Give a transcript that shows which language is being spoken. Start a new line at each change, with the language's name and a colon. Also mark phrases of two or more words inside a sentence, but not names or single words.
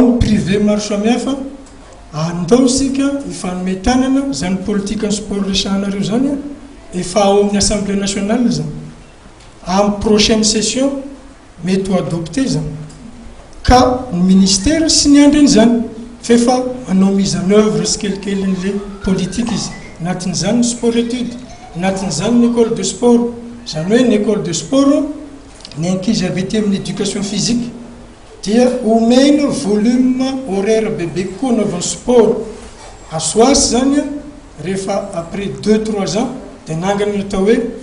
Malagasy: ny privé maro samihafa andao sika ifanome tanana zany politika ny sport resahanareo zany efa ao amin'ny
French: assemblée nationale
Malagasy: zany amin'ny
French: prochaine session
Malagasy: mety ho adopté zany ka ny ministère sy ny andreny zany fefa manao
French: mise en œuvre
Malagasy: sy kelikely n'
French: le politique
Malagasy: izy anatin'izany ny
French: sport étude
Malagasy: anatin'izany ny
French: école de sport
Malagasy: zany hoe ny
French: école de sport
Malagasy: ny ankizy avy ety amin'ny
French: éducation physique
Malagasy: dia omena
French: volume horaire
Malagasy: bebe koa naovan'ny sport asoasy zany rehefa
French: après 2-3 ans
Malagasy: dia nangany atao hoe